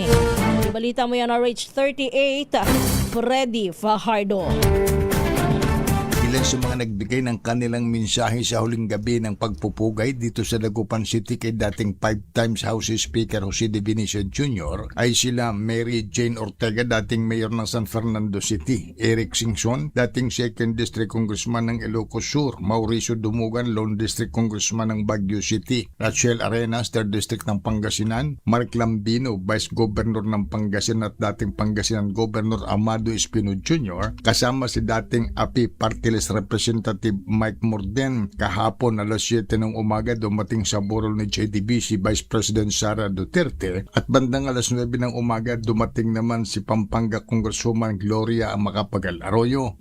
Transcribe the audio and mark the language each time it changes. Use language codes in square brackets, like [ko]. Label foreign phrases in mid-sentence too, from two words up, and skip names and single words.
[tl] Ibalita mo yan RH 38, Freddy Fajardo. Ilan sa mga nagbigay ng kanilang mensahe sa huling gabi ng pagpupugay dito sa Dagupan City kay dating [en] 5 times House Speaker [tl] Jose De Venecia Jr. ay sila Mary Jane Ortega, dating mayor ng San Fernando City; Eric Singson, dating [en] 2nd District Congressman [tl] ng Ilocos Sur; Mauricio Dumugan, [en] Lone District Congressman [tl] ng Baguio City; Rachel Arenas, [en] 3rd District [tl] ng Pangasinan; Mark Lambino, [en] Vice Governor [tl] ng Pangasinan at dating Pangasinan Governor Amado Espino Jr., kasama si dating API [en] Party Representative [tl] Mike Morden. Kahapon alas 7 ng umaga dumating sa burol ni JDB si [en] Vice President [tl] Sara Duterte at bandang alas 9 ng umaga dumating naman si Pampanga Congresswoman Gloria Macapagal Arroyo.